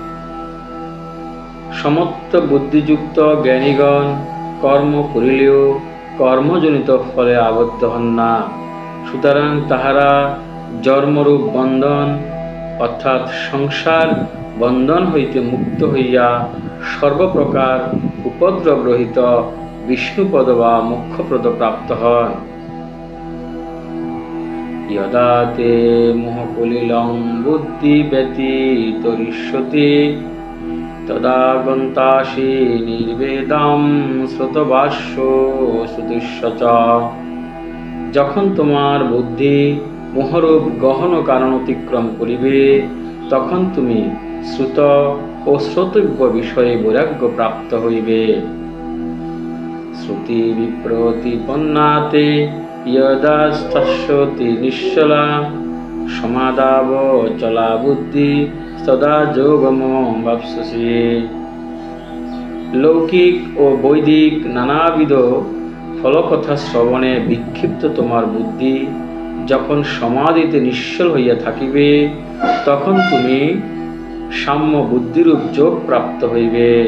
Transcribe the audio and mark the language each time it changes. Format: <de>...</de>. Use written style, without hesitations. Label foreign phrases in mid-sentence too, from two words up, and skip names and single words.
<bn>সমত্ব বুদ্ধিযুক্ত জ্ঞানীগণ কর্ম করিলেও কর্মজনিত ফলে আবদ্ধ হন না। সুতরাং তাহারা জন্মরূপ বন্ধন অর্থাৎ সংসার বন্ধন হইতে মুক্ত হইয়া সর্বপ্রকার উপদ্রবরহিত বিষ্ণুপদ বা মোক্ষপ্রদ প্রাপ্ত হন।</bn> <sa>यदा ते मोहकुलिलं बुद्धि व्यतीतरिष्यति तदा गन्तासि निर्वेदं শ্রুতভাষ্য শ্রুতিস্য চ।</sa> <bn>যখন তোমার বুদ্ধি মোহরূপ গহন কারণ অতিক্রম করিবে, তখন তুমি শ্রুত ও শ্রোতব্য বিষয়ে বৈরাগ্য প্রাপ্ত হইবে।</bn> <sa>শ্রুতি বিপ্রতিপন্নাতে यदास्तस्यति निश्चला समादावचला बुद्धि सदा যোগমবাপ্স্যসি।</sa> <bn>লৌকিক ও বৈদিক নানাবিধ ফলকথা শ্রবণে বিক্ষিপ্ত তোমার বুদ্ধি যখন সমাধিতে নিশ্চল হইয়া থাকিবে, তখন তুমি সাম্য বুদ্ধিরূপ যোগ প্রাপ্ত হইবে।</bn>